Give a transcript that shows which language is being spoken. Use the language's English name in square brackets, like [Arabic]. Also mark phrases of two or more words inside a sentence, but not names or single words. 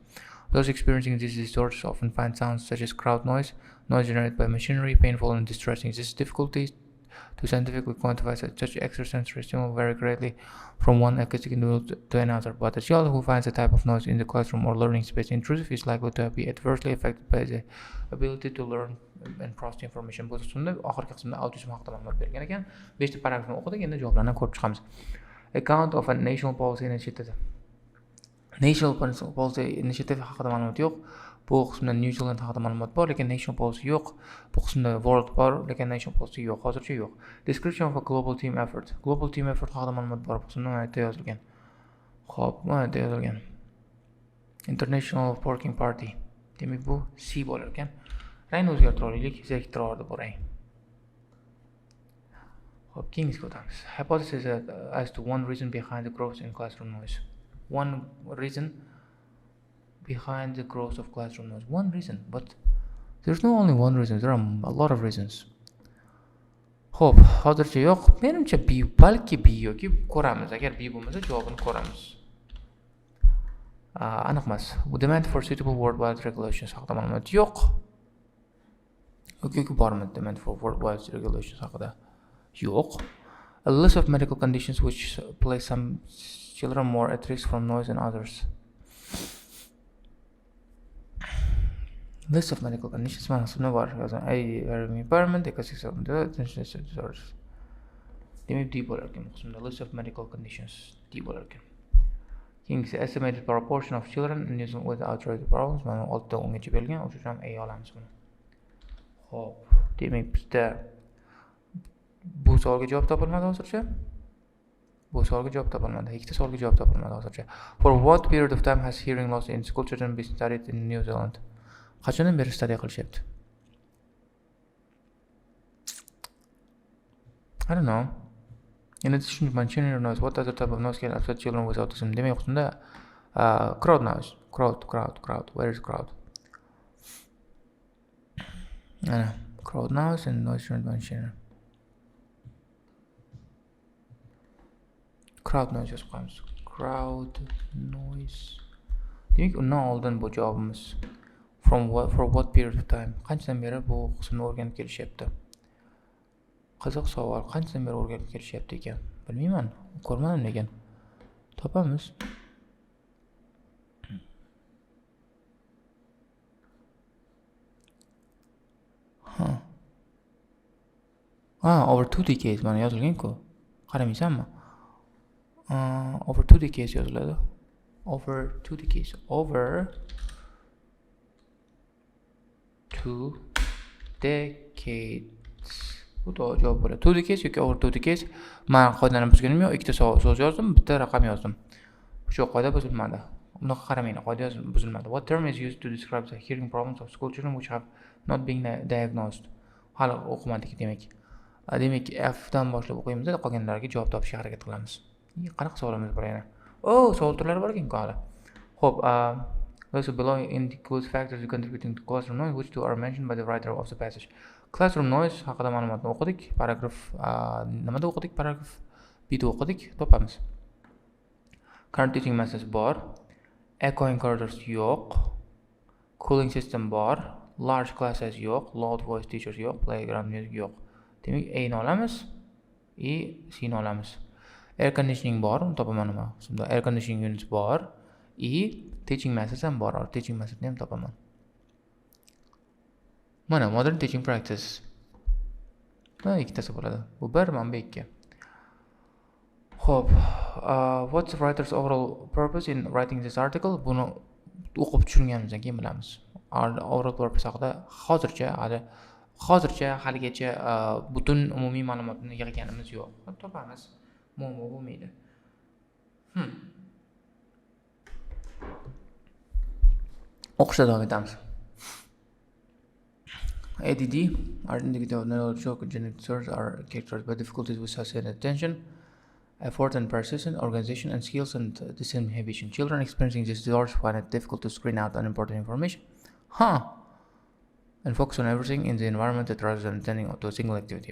[English] Those experiencing these disorders often find sounds such as crowd noise generated by machinery, painful and distressing. This difficulty to scientifically quantify such extrasensory stimuli vary greatly from one acoustic individual to another, but a child who finds a type of noise in the classroom or learning space intrusive is likely to be adversely affected by the ability to learn and process information. [Uzbek] Bu qismda oxirgi qismda autizm haqida ma'lumot bergan ekan. 5 ta paragrafni o'qidik, endi javoblarni ko'rib chiqamiz. [English] Account of a national policy initiative. National policy initiative [Uzbek] haqida ma'lumot yo'q. Bu qismda New Zealand haqida ma'lumot bor, lekin [English] national policy [Uzbek] yo'q. Bu qismda world bor, lekin [English] national policy [Uzbek] yo'q. Hozircha yo'q. [English] Description of a global team effort. Global team effort [Uzbek] haqida ma'lumot bor. Bu qismda mana yerda yozilgan. Mana yerda yozilgan. [English] International Working Party. [Uzbek] Demak, bu C bo'lar ekan. Rangni o'zgartira olaylik, zeriktirib boraylik. Keyingizga o'tamiz. [English] Hypothesis as to one reason behind the growth in classroom noise. One reason behind the growth of classroom noise. One reason, but there's not only one reason, there are a lot of reasons. [Uzbek] Hozircha yo'q. Menimcha balki yoki ko'ramiz. Agar bo'lmasa javobini ko'ramiz. Aniq emas. [English] Demand for suitable worldwide regulations haqida [Uzbek] ma'lumot yo'q. Yoki bormi [English] demand for worldwide regulations haqida? [Uzbek] Yo'q. [English] A list of medical conditions which place some children more at risk from noise than others. List of medical conditions [Uzbek] mana shunda bor yozgan. [English] Impairment, ecosystem disorders. [Uzbek] Demak, D bo'lar ekan qismda [English] list of medical conditions [Uzbek] D bo'lar ekan. Keyingisi [English] estimated proportion of children using with arthritis problems [Uzbek] mana 6 dan 10 gacha berilgan, o'sha uchun ham A olamiz buni. Xo'p, demak bizda bu savolga javob topilmadi hozircha. Bu savolga javob topilmadi. Ikkita savolga javob topilmadi hozircha. [English] For what period of time has hearing loss in school children been studied in New Zealand? [Uzbek] Qachondan beri study qilishyapti? [English] I don't know. In addition to mentioning noise, what other type of noise can affect children with autism? [Uzbek] Demak, unda [English] crowd noise. Crowd. Where is crowd? Crowd noise and noise mentioning. Crowd noise yozib qo'yamiz. Crowd noise. [Uzbek] Demak, undan oldin bu javobimiz [English] for what period of time? [Uzbek] Qanchadan beri bu qismni o'rganib kelishyapti? Qiziq savol. Qanchadan beri o'rganib kelishyapti ekan? Bilmayman. Ko'rmadim lekin. Topamiz. [English] Over 2 decades [Uzbek] mana yozilgan-ku. Qaramaysanmi? [English] Over 2 decades yoziladi. Over 2 decades. Over 2 decades. [Uzbek] Bu to'g'ri javob bo'ladi. [English] 2 decades [Uzbek] yoki [English] over 2 decades. [Uzbek] Men qoidani buzganim yo'q. Ikkita so'z yozdim, bitta raqam yozdim. Shu qoida buzilmadi. Unaqa qaramanglar, qoida buzilmadi. [English] What term is used to describe the hearing problems of school children which have not been diagnosed? [Uzbek] Hali o'qimadik demak. Demak, F dan boshlab o'qiymiz, qolganlarga javob topishga harakat qilamiz. Qanaqa savolimiz bor yana? Savol turlari bor ekan hali. Xo'p, [English] those below includes factors contributing to classroom noise which two are mentioned by the writer of the passage. Classroom noise [Uzbek] haqida ma'lumotni o'qidik. Paragraf nimada o'qidik? Paragraf B da o'qidik. Topamiz. [English] Current teaching methods bor. Echo encoders yo'q. Cooling system bor. Large classes yo'q. Loud voice teachers yo'q. Playground music yo'q. [Uzbek] Demak, A ni olamiz. C ni olamiz. [English] Air conditioning [Uzbek] bor, topaman nima? [English] Shunda air conditioning units bor. Teaching methods [Uzbek] ham bor. [English] Teaching method [Uzbek] ni ham topaman. [English] Mana modern teaching practice. [Uzbek] Ikkitasi bo'ladi. Bu bir, mana bu ikki. Xo'p, [English] what's the writer's overall purpose in writing this article? [Uzbek] Buni o'qib tushunganimizdan keyin bilamiz. [English] Overall purpose [Uzbek] haqida hozircha haligacha butun umumiy ma'lumotni yig'ganimiz yo'q. Topamiz. Muammo bo'lmaydi. O'qishda davom etamiz. [English] ADD, are indicative of neurological genetic disorders, are characterized by difficulties with sustained attention, effort and persistence, organization and skills, and disinhibition. Children experiencing these disorders find it difficult to screen out unimportant information. And focus on everything in the environment rather than attending to a single activity.